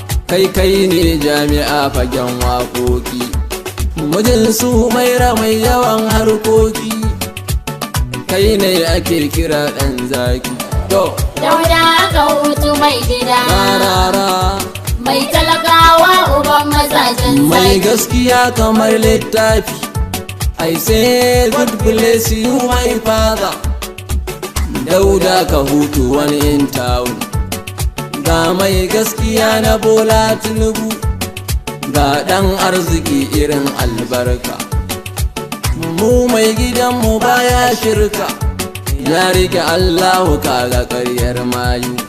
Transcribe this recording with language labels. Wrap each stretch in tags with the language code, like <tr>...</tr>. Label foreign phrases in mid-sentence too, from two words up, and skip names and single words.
<ha>Kai kai ne jami'a fagen waƙoƙi. Mijin su Humaira mai yawan harkoki. Kai ne ake kira ɗan zaki. To. Dauda ka hutu mai gida. Rarara. Mai talakawa uban mazajen Mai zaki. gaskiya kamar littafi.</ha> <en>I say God bless you my father.</en> <ha>Dauda ka hutu wani</ha> <en>in town.</en> <ha>Ga mai gaskiya na Bola Tinubu. Ga ɗan arziki irin albarka. Mu mai gidanmu baya shirka, ya rike Allahu kaga ƙaryar mayu.</ha>